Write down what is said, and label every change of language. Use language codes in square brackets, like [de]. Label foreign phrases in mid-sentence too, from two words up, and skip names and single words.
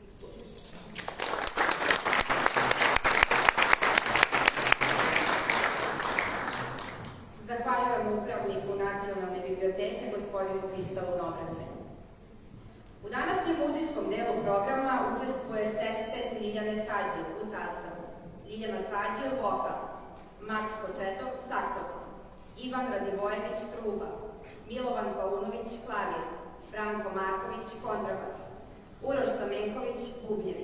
[sr] Zahvaljujemo upravniku Nacionalne biblioteke, gospodinu Pištalu na obraćanju. U današnjem muzičkom delu programa učestvuje Sekstet Љиљане Саđил u sastavu Љiљana Саđил vokal, Макс Кочетов saksofon, Иван Радивојевиќ truba, Милован Пауновиć klavir, Бранко Марковиć kontrabas, Урош Стаменковиć bubnjevi.